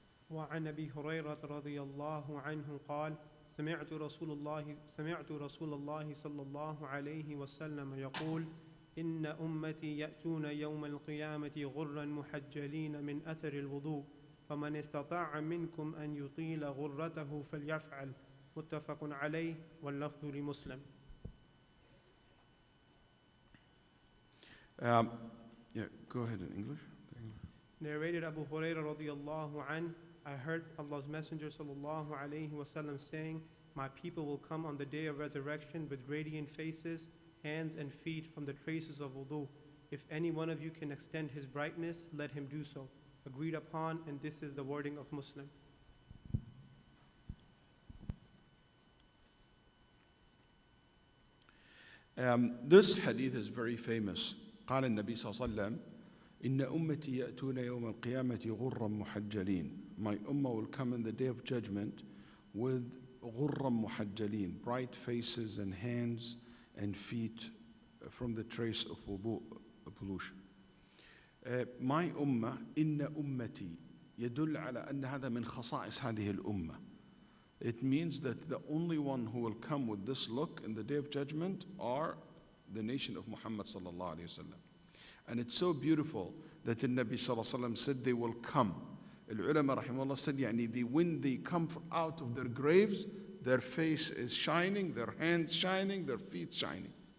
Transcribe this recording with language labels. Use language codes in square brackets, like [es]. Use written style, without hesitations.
[ar] وعن أبي هريرة رضي الله عنه قال سمعت رسول الله صلى الله عليه وسلم يقول إن أمتي يأتون يوم القيامة غرا محجلين من أثر الوضوء فمن استطاع منكم أن يطيل غرته فليفعل متفق عليه واللفظ لمسلم. [en] Yeah, go ahead in English. Narrated Abu Hurairah radiyallahu an, I heard Allah's Messenger sallallahu alayhi wasallam saying, my people will come on the day of resurrection with radiant faces, hands and feet from the traces of wudu. If any one of you can extend his brightness, let him do so. Agreed upon, and this is the wording of Muslim. This hadith is very famous. [ar] قال النبي صلى الله عليه وسلم إن أمتي يأتون يوم القيامة غرا محجلين. [en] My ummah will come in the day of judgment with [ar] غرا محجلين, [en] bright faces and hands and feet from the trace of wudu, pollution. My ummah [ar] إن أمتي يدل على أن هذا من خصائص هذه الأمة. [en] It means that the only one who will come with this look in the day of judgment are the nation of Muhammad sallallahu alayhi wa sallam. And it's so beautiful that the Nabi sallallahu alayhi wa sallam said they will come. Al-ulama rahimahullah said, when they come out of their graves, their face is shining, their hands shining, their feet shining.